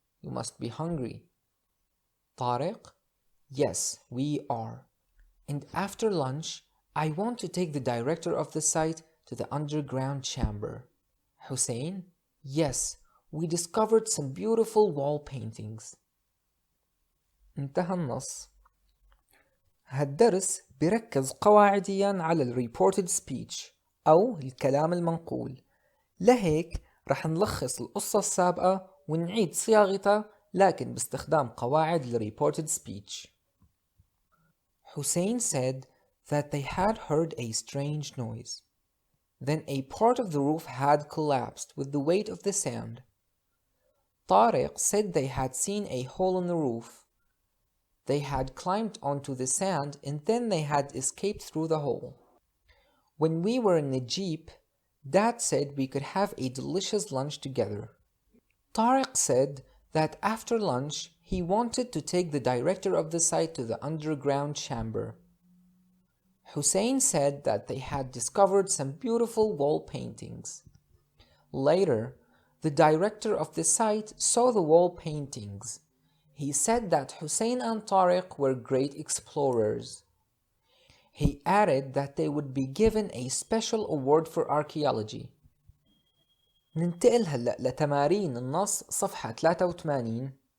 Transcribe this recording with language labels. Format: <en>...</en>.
<en>You must be hungry. Tariq, yes, we are. And after lunch, I want to take the director of the site to the underground chamber. Hussein, yes, we discovered some beautiful wall paintings.</en> <ar>انتهى النص. هالدرس بيركز قواعديا على ال reported speech أو الكلام المنقول. لهيك رح نلخص القصة السابقة ونعيد صياغتها لكن باستخدام قواعد ال reported speech.</ar> <en>Hussein said that they had heard a strange noise. Then a part of the roof had collapsed with the weight of the sand. Tariq said they had seen a hole in the roof. They had climbed onto the sand and then they had escaped through the hole. When we were in the jeep, Dad said we could have a delicious lunch together. Tariq said that after lunch he wanted to take the director of the site to the underground chamber. Hussein said that they had discovered some beautiful wall paintings. Later, the director of the site saw the wall paintings. He said that Hussein and Tariq were great explorers. He added that they would be given a special award for archaeology.</en> <ar>ننتقل هلأ لتمارين النص صفحة 83.</ar>